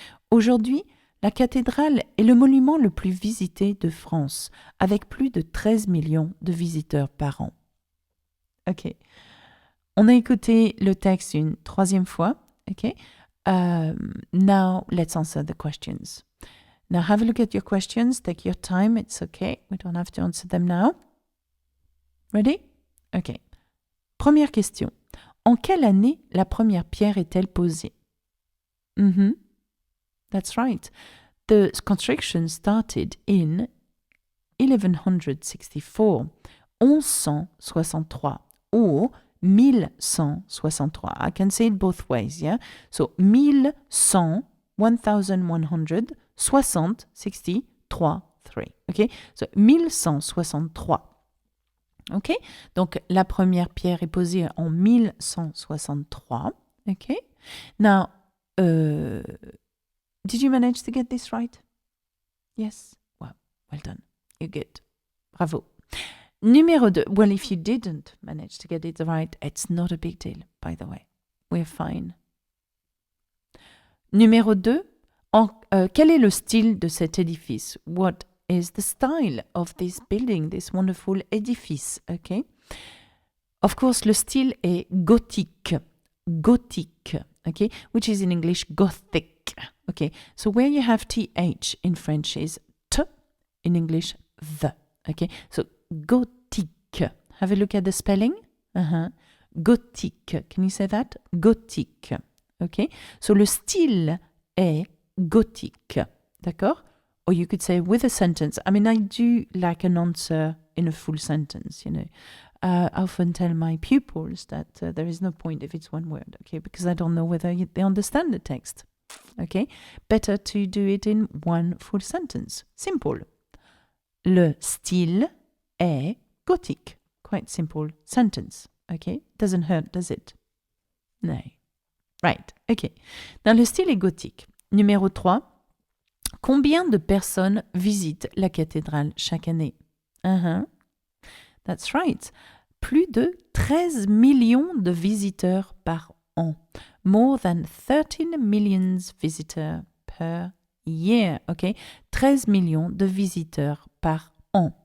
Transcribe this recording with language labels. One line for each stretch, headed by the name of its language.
French: Aujourd'hui, la cathédrale est le monument le plus visité de France, avec plus de 13 millions de visiteurs par an. Ok. On a écouté le texte une troisième fois. Ok.
English: Now, let's answer the questions. Now, have a look at your questions. Take your time. It's okay. We don't have to answer them now. Ready? Ok.
French: Première question. En quelle année la première pierre est-elle posée?
English: That's right. The construction started in 1164, 1163, or 1163. I can say it both ways, yeah? So 1100, 1100, 60, 63, 3. Okay? So 1163. OK?
French: Donc, la première pierre est posée en 1163.
English: OK? Now, did you manage to get this right? Yes? Well done. You're good. Bravo.
French: Numéro 2.
English: Well, if you didn't manage to get it right, it's not a big deal, by the way. We're fine.
French: Numéro 2. Quel est le style de cet édifice?
English: What is the style of this building, this wonderful edifice? Okay. Of course,
French: le style est gothique. Gothique. Okay.
English: Which is in English Gothic. Okay. So where you have TH in French is T, in English the. Okay. So gothique. Have a look at the spelling. Gothique. Can you say that?
French: Gothique. Okay. So le style est gothique. D'accord?
English: Or you could say with a sentence. I mean, I do like an answer in a full sentence, you know. I often tell my pupils that there is no point if it's one word, okay, because I don't know whether they understand the text, okay. Better to do it in one full sentence.
French: Simple. Le style est gothique.
English: Quite simple sentence, okay. Doesn't hurt, does it? No. Right, okay.
French: Now, le style est gothique. Numéro 3. Combien de personnes visitent la cathédrale chaque année?
English: That's right.
French: Plus de 13 millions de visiteurs par an.
English: More than 13 million visitors per year. Okay?
French: 13 millions de visiteurs par an.